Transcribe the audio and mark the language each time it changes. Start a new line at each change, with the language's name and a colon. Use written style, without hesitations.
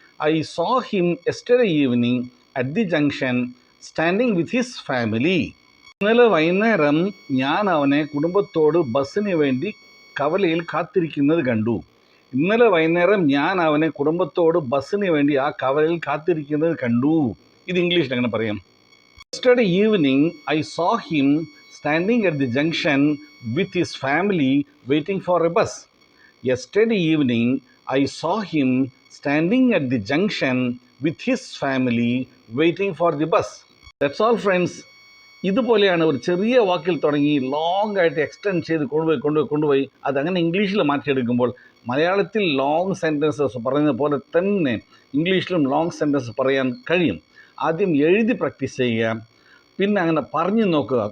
English: I saw him yesterday evening at the junction standing with his family.
Malayalam: ഇന്നലെ വൈകുന്നേരം ഞാൻ അവനെ കുടുംബത്തോട് ബസ്സിന് വേണ്ടി കവലയിൽ കാത്തിരിക്കുന്നത് കണ്ടു. ഇന്നലെ വൈകുന്നേരം ഞാൻ അവനെ കുടുംബത്തോട് ബസ്സിന് വേണ്ടി ആ കവലയിൽ കാത്തിരിക്കുന്നത് കണ്ടു. ഇത് ഇംഗ്ലീഷിൽ എങ്ങനെ പറയാം?
English: Yesterday evening, I saw him standing at the junction with his family waiting for a bus. Yesterday evening, I saw him standing at the junction with his family waiting for the bus. That's all, friends.
Malayalam: ഇതുപോലെയാണ് ഒരു ചെറിയ വാക്കിൽ തുടങ്ങി long ആയിട്ട് extend ചെയ്ത് കൊണ്ടുപോയി അതങ്ങനെ ഇംഗ്ലീഷിൽ മാറ്റിയെടുക്കുമ്പോൾ മലയാളത്തിൽ ലോങ് സെൻറ്റൻസസ് പറയുന്നത് പോലെ തന്നെ ഇംഗ്ലീഷിലും ലോങ് സെൻറ്റൻസ് പറയാൻ കഴിയും. ആദ്യം എഴുതി പ്രാക്ടീസ് ചെയ്യുക, പിന്നെ അങ്ങനെ പറഞ്ഞു നോക്കുക.